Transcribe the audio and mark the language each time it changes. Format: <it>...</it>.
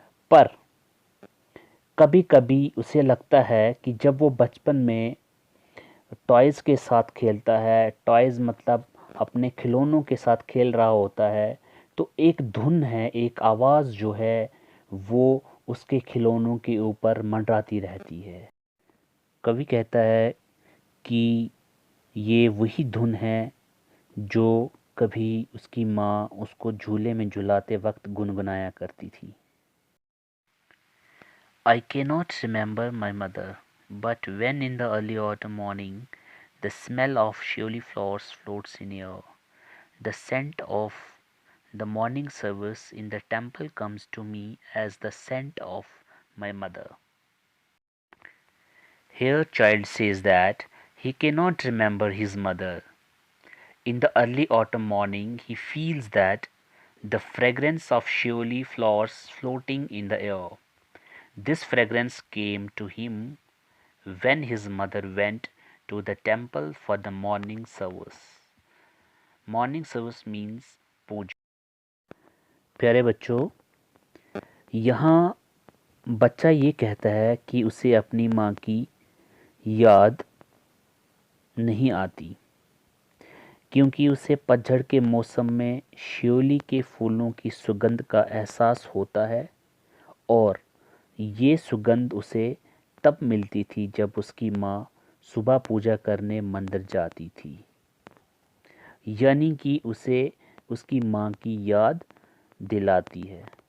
<hi>पर कभी कभी उसे लगता है कि जब वो बचपन में टॉयज़ के साथ खेलता है, टॉयज़ मतलब अपने खिलौनों के साथ खेल रहा होता है, तो एक धुन है, एक आवाज़ जो है वो उसके खिलौनों के ऊपर मंडराती रहती है। कवि कहता है कि ये वही धुन है जो कभी उसकी माँ उसको झूले में झुलाते वक्त गुनगुनाया करती थी।</hi> <en>I cannot remember my mother, but when in the early autumn morning the smell of shioli flowers floats in air, the scent of the morning service in the temple comes to me as the scent of my mother. Here child says that he cannot remember his mother. In the early autumn morning he feels that the fragrance of shioli flowers floating in the air. This fragrance came to him when his mother went to the temple for the morning service. Morning service means puja.</en> <hi>प्यारे बच्चों, यहाँ बच्चा ये कहता है कि उसे अपनी माँ की याद नहीं आती क्योंकि उसे पतझड़ के मौसम में शियोली के फूलों की सुगंध का एहसास होता है और ये सुगंध उसे तब मिलती थी जब उसकी माँ सुबह पूजा करने मंदिर जाती थी, यानी कि उसे उसकी माँ की याद दिलाती है।</hi>